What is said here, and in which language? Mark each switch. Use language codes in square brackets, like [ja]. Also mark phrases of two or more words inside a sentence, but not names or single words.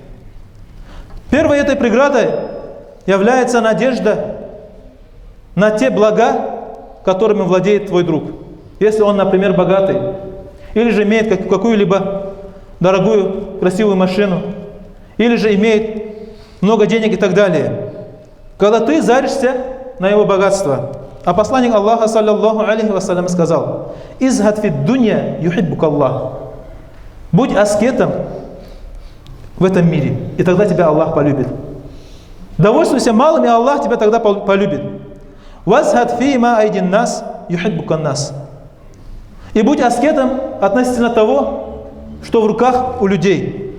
[ru] Первой этой преградой является надежда на те блага, которыми владеет твой друг. Если он, например, богатый, или же имеет какую-либо дорогую, красивую машину, или же имеет много денег и так далее. Когда ты заришься на его богатство. А посланник Аллаха, [ar] صلى الله عليه وسلم, [ru] сказал: [ar] «ازهد في الدنيا يحبك الله». [ru] Будь аскетом в этом мире, и тогда тебя Аллах полюбит. Довольствуйся малым, и Аллах тебя тогда полюбит. [ar] «وازهد فيما أيدي الناس يحبك الناس». [ru] И будь аскетом относительно того, что в руках у людей.